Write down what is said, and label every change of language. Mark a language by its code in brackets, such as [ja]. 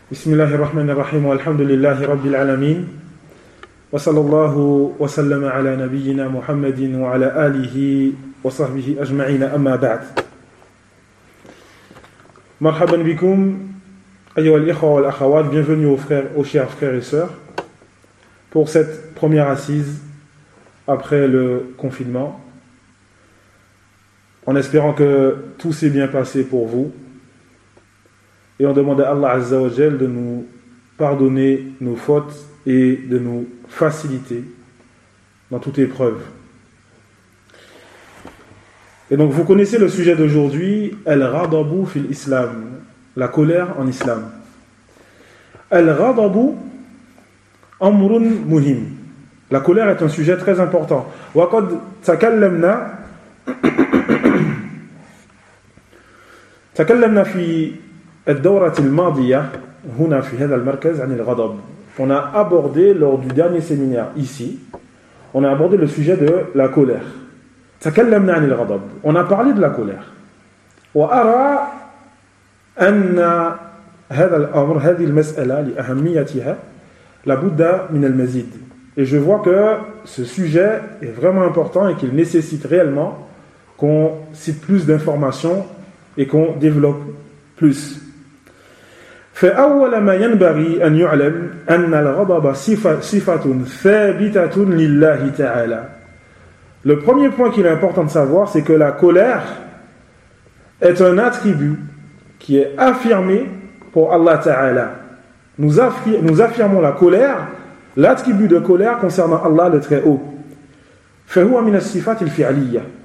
[ar] بسم الله الرحمن الرحيم والحمد لله رب العالمين وصلى الله وسلم على نبينا محمد وعلى آله وصحبه أجمعين أما بعد مرحبا بكم أيها الإخوة والأخوات [fr] bienvenue aux frères, aux chers frères et sœurs pour cette première assise après le confinement en espérant que tout s'est bien passé pour vous. Et on demande à Allah Azza wa Jal de nous pardonner nos fautes et de nous faciliter dans toute épreuve. Et donc vous connaissez le sujet d'aujourd'hui, [ar] Al-Ghadabu fil Islam, [fr] la colère en Islam. [ar] Al-Ghadabu amrun muhim. [fr] La colère est un sujet très important. [ar] Wa qad takallamna takallamna fi الدورة الماضية هنا في هذا المركز عن الغضب. [fr] On a abordé lors du dernier séminaire ici, on a abordé le sujet de la colère. [ar] تكلمنا عن الغضب. [fr] On a parlé de la colère. [ar] وأرى أن هذا الأمر هذه المسألة لأهميتها لابد من المزيد. [fr] Et je vois que ce sujet est vraiment important et qu'il nécessite réellement qu'on cite plus d'informations et qu'on développe plus. [ar] فأول ما ينبغي أن يعلم أن الغضب صفة ثابتة لله تعالى. [fr] Le premier point qu'il est important de savoir, c'est que la colère est un attribut qui est affirmé pour Allah Ta'ala. Nous affirmons la colère, l'attribut de colère concernant Allah le Très-Haut. [ar] فهو من الصفات الفعلية.